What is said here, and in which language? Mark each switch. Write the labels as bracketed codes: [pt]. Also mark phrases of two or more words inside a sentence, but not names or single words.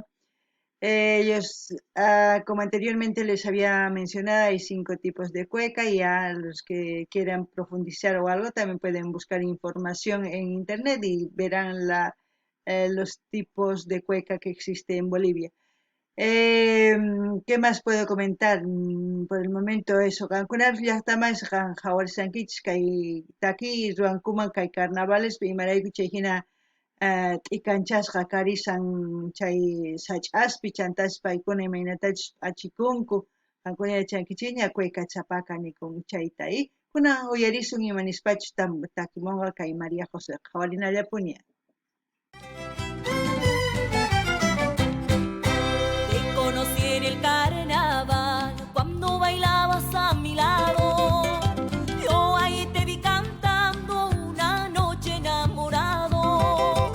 [es] Ellos, como anteriormente les había mencionado, hay 5 tipos de cueca y a los que quieran profundizar o algo también pueden buscar información en internet y verán los tipos de cueca que existe en Bolivia. ¿Qué más puedo comentar? Por el momento eso, [qu] Cancunar llaqtamas qhawarisankichis kay taki ruankuman kay carnavales imarayku chayhina t'ikanchanchasqa karisan chay sach'aspi chantapas paykuna imaynatachus achikunku qankuna yachankichis cueca chapaca nikun chayta kunan uyarisun imanispachus takimunqa kay María José qhawarinallapuni. [es] Te conocí en el carnaval cuando bailabas a mi lado. Yo ahí te vi cantando una noche enamorado.